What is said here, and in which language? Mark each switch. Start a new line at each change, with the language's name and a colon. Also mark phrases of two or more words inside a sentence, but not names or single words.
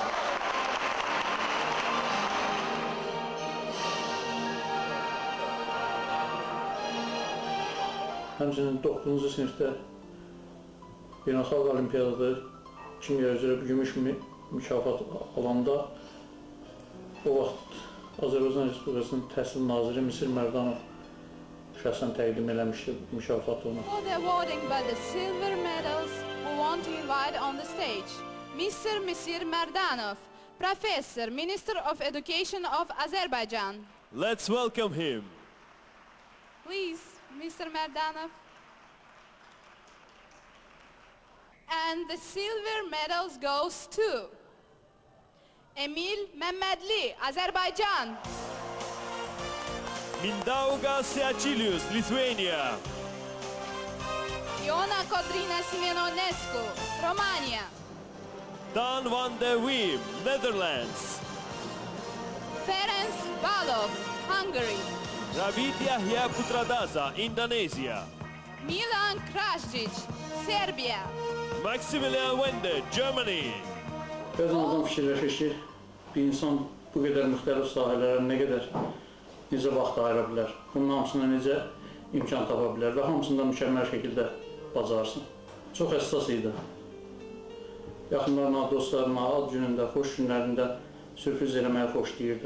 Azerbaijani: Həmçinin 9-cu sinifdə Beynəlxalq Olimpiyadada kimya üzrə gümüş mükafat alanda o vaxt Azərbaycan Respublikasının Təhsil Naziri Misir Mərdanov şəxsən təqdim eləmişdi mükafatı ona.
English: For the awarding by the silver medals, we want to invite on the stage Mr. Misir Merdanov, Professor, Minister of Education of Azerbaijan. Let's welcome him. Please, Mr. Merdanov. And the silver medals goes to Emil Məmmədli, Azerbaijan. Mindaugas Seachilius, Lithuania. Iona Kodrina Simenonescu, Romania. Dan van de Weem, Netherlands. Ferenc Balov, Hungary. Ravid Yahya Putradaza, Indonesia. Milan Krasjic, Serbia. Maximilian Wende, Germany.
Azerbaijani: Bəzən adam fikirləşir ki, bir insan bu qədər müxtəlif sahələrə nə qədər, necə vaxt ayıra bilər, bunun hamısına necə imkan tapa bilər və hamısında mükəmməl şəkildə bacarsın. Çox həssas idi. Yaxınlarına, dostlarına, ad günündə, xoş günlərində sürpriz eləməyi xoşlayırdı.